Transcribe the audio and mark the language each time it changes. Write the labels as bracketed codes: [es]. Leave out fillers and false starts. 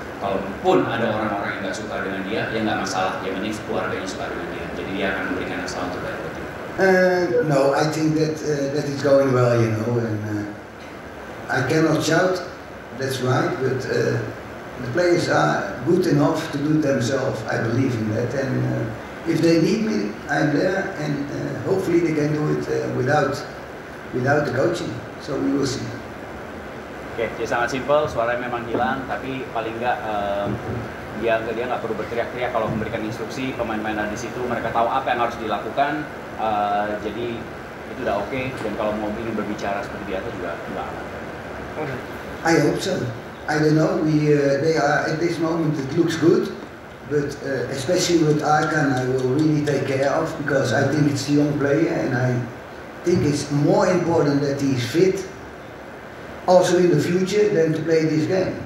[id] Kalaupun ada orang-orang yang nggak suka dengan dia, ya nggak masalah, yang penting keluarganya suka dengan dia. Jadi dia akan memberikan yang selalu terbaik buat tim. [en] No, I think that it's going well, you know, and I cannot shout, that's right, but the players are good enough to do themselves. I believe in that, and if they need me, I'm there, and hopefully they can do it without the coaching. So we will see. [id] Oke, jadi sangat simpel, suaranya memang hilang, tapi paling nggak dia nggak perlu berteriak-teriak kalau memberikan instruksi. Pemain-pemain di situ mereka tahu apa yang harus dilakukan, jadi itu udah oke. Dan kalau mau ingin berbicara seperti biasa juga aman. [en] I hope so. I don't know. They are at this moment. It looks good, but especially with Arkan, I will really take care of because I think it's a young player, and I think it's more important that he's fit also in the future than to play this game.